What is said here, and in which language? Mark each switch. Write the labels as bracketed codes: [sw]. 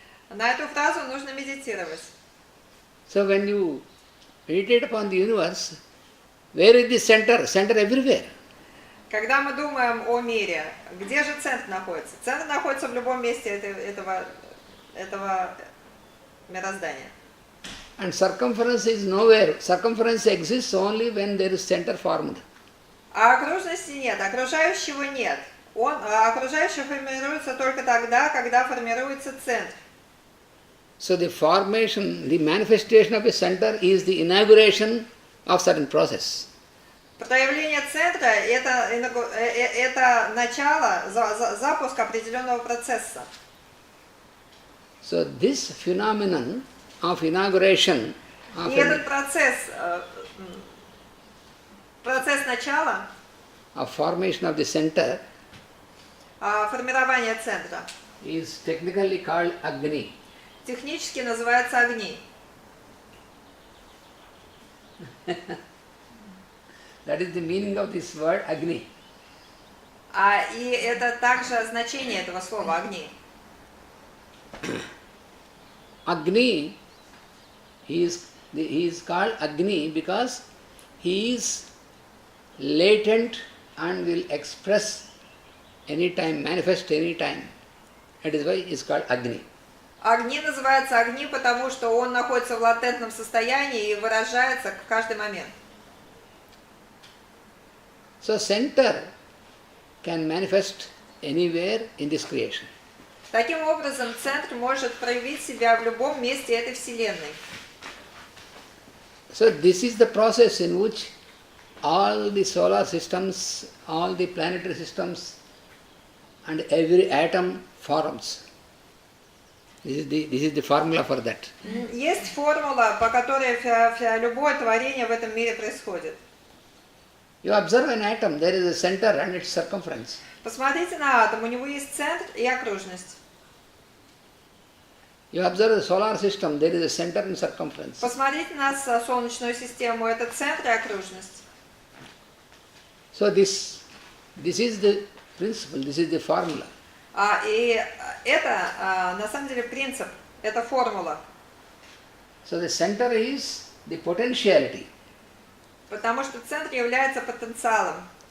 [ru] На эту фразу нужно медитировать. [en] So when you meditate upon the universe, where is the center? Center everywhere. [ru] Когда мы думаем о мире, где же центр находится? Центр находится в любом месте этого мироздания. [en] And circumference is nowhere. Circumference exists only when there is center formed. [ru] А окружности нет, окружающего нет. Окружающий формируется только тогда, когда формируется центр. [en] So the formation, the manifestation of a center is the inauguration of certain process. [ru] Проявление центра – это начало, запуск определенного процесса. [en] So this phenomenon of inauguration [ru] И этот процесс начала, [en] of formation of the center [ru] формирования центра, [en] is technically called Agni. [ru] технически называется огни. [en] That is the meaning of this word Agni. [ru] И это также значение этого слова огни. [en] Agni, he is called Agni because he is latent and will express anytime, manifest anytime. That is why he is called Agni. [ru] Огни называются огни, потому что он находится в латентном состоянии и выражается в каждый момент. [en] So center can manifest anywhere in this creation. [ru] Таким образом, центр может проявить себя в любом месте этой Вселенной. [en] So this is the process in which all the solar systems, all the planetary systems and every atom forms. This is the formula for that. [ru] Есть формула, по которой любое творение в этом мире происходит. [en] You observe an atom, there is a center and its circumference. [ru] Посмотрите на атом, у него есть центр и окружность. [en] You observe the solar system, there is a center and circumference. [ru] Посмотрите на Солнечную систему, это центр и окружность. [en] So this is the principle, this is the formula. [ru] И это, на самом деле, принцип, это формула. [en] So the center is the potentiality. [ru] Потому что центр является потенциалом.